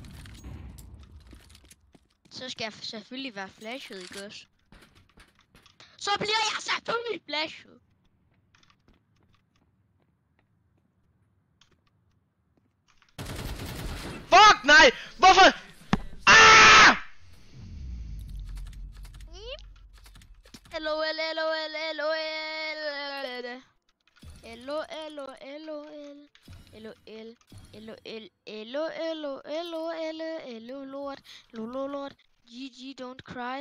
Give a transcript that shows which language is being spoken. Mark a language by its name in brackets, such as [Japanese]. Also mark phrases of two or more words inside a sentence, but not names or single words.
[Danish] Så skal jeg selvfølgelig være flashet, ikke også? Så bliver jeg selvfølgelig flashet! Fuck, nej! Hvorfor? Ah! LOL, LOL, LOL. LOL, LOL. LOL, LOL, LOL, LOL, LOL, LOL, GG, [English] don't cry.